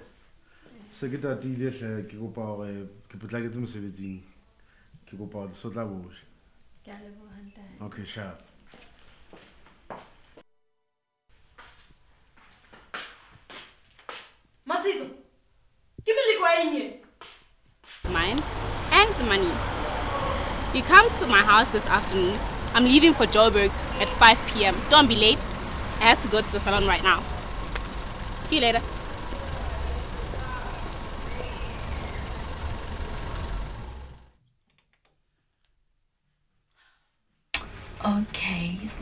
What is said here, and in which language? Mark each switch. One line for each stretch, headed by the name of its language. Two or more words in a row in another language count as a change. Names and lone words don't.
Southern Sotho: Se ke tatile hle ke kopa hore ke potlaketse mosebetsing. Ke kopa hore so tla bohle. Ke a leboha ntate.
English: Okay, sharp.
Southern Sotho: Matsitso.
English: Give me the coin. Mine and the money. You come to my house this afternoon. I'm leaving for Joburg at 5 p.m. Don't be late. I have to go to the salon right now. See you later. Okay.